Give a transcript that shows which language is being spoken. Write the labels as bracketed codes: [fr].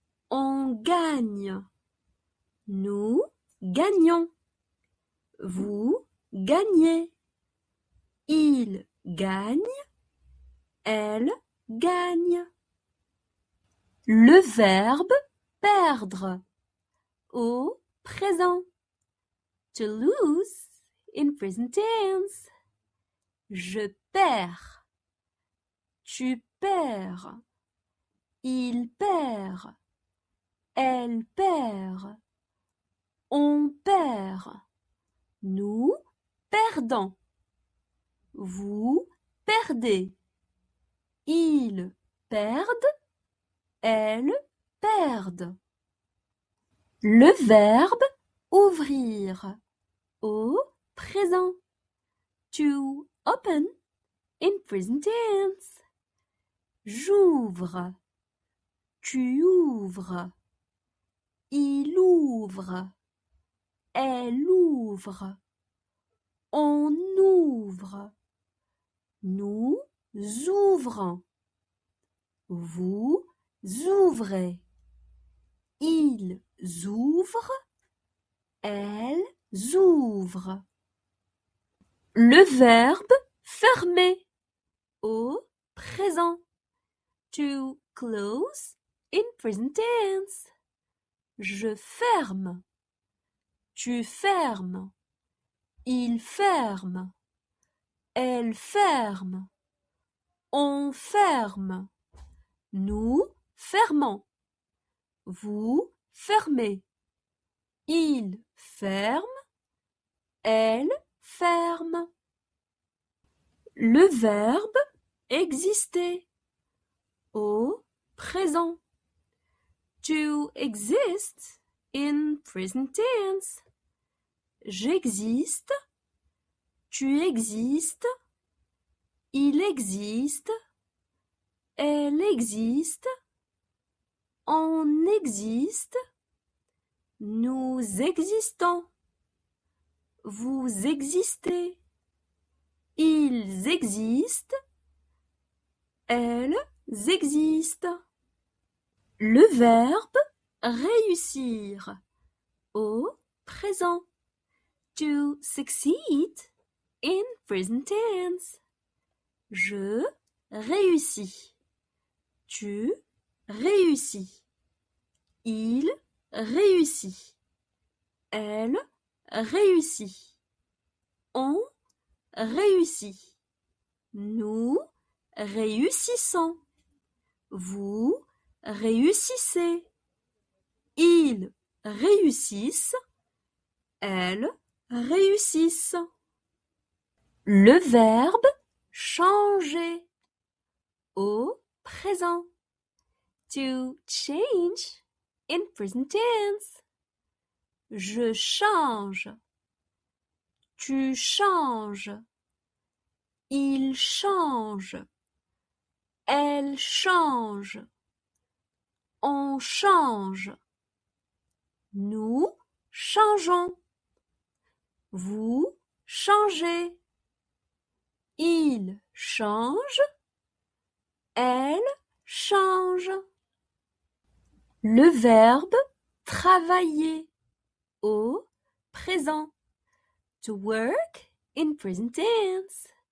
[fr] On gagne. Nous gagnons. Vous gagnez. Il gagne. Elle gagne. Le verbe perdre au présent. [en] To lose in present tense. [fr] Je perds. Tu perds. Il perd. Elle perd. On perd. Nous perdons. Vous perdez. Ils perdent. Elles perdent. Le verbe ouvrir au présent. [en] To open in present tense. [fr] J'ouvre. Tu ouvres. Il ouvre. Elle ouvre. On ouvre. Nous ouvrons. Vous ouvrez. Ils ouvrent. Elles ouvrent. Le verbe fermer au présent. [en] To close in present tense. [fr] Je ferme. Tu fermes. Il ferme. Elle ferme. On ferme. Nous fermons. Vous fermez. Il ferme. Elle ferme. Le verbe exister au présent. [en] To exist in present tense. [fr] J'existe. Tu existes. Il existe. Elle existe. On existe. Nous existons. Vous existez. Ils existent. elles existent. Le verbe réussir au présent. [en] To succeed in present tense. [fr] Je réussis. Tu réussis. Il réussit. Elle réussit. On réussit. Nous réussissons. Vous réussissez. Ils réussissent. Elles réussissent. Le verbe changer au présent. [en] To change in present tense. [fr] Je change. Tu changes. Il change. Elle change. On change. Nous changeons. Vous changez. Il change. Elle change. Le verbe travailler au présent. [en] To work in present tense.